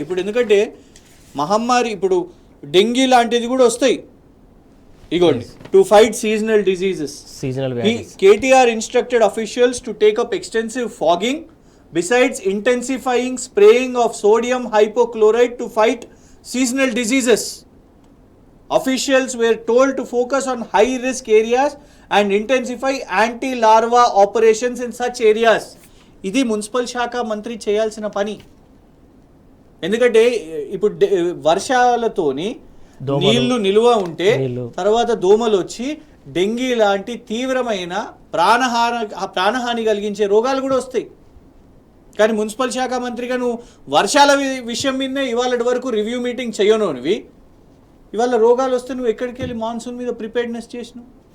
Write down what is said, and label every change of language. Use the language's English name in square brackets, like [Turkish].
[Telugu] ఇప్పుడు ఎందుకంటే మహమ్మారి, ఇప్పుడు డెంగీ లాంటిది కూడా వస్తాయి. [English] ఇగోండి, to fight seasonal diseases, KTR instructed officials to take up extensive fogging besides intensifying spraying of sodium hypochloride to fight seasonal diseases. Officials were told to focus on high-risk areas and intensify anti-larva operations in such areas. [Telugu] ఇది municipal శాఖ మంత్రి చేయాల్సిన పని. ఎందుకంటే ఇప్పుడు వర్షాలతోని నీళ్లు నిలువ ఉంటే తర్వాత దోమలు వచ్చి డెంగీ లాంటి తీవ్రమైన ప్రాణహాని కలిగించే రోగాలు కూడా వస్తాయి. కానీ మున్సిపల్ శాఖ మంత్రిగా నువ్వు వర్షాల విషయం మీదనే ఇవాళ వరకు రివ్యూ మీటింగ్ చేయనోనివి, ఇవాళ రోగాలు వస్తే నువ్వు ఎక్కడికి వెళ్ళి మాన్సూన్ మీద ప్రిపేర్డ్నెస్ చేసినావు?